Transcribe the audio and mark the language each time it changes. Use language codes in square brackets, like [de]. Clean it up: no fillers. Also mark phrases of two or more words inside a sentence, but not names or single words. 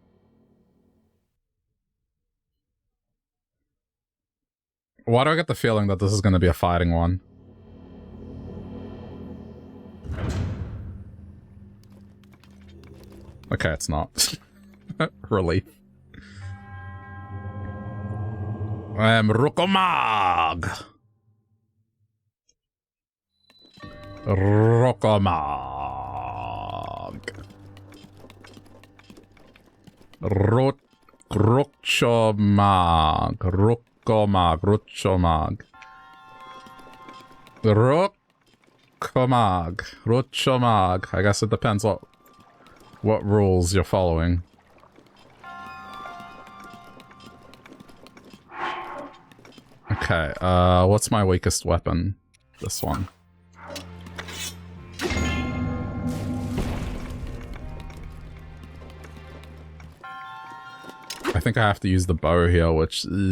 [en] Why do I get the feeling that this is going to be a fighting one? Okay, it's not. Relief. I am Rokomag! Rokomag. Rochomag. Rokomag. Rochomag. Rokomag. Rochomag. I guess it depends what rules you're following. Okay, what's my weakest weapon? This one. I think I have to use the bow here, which...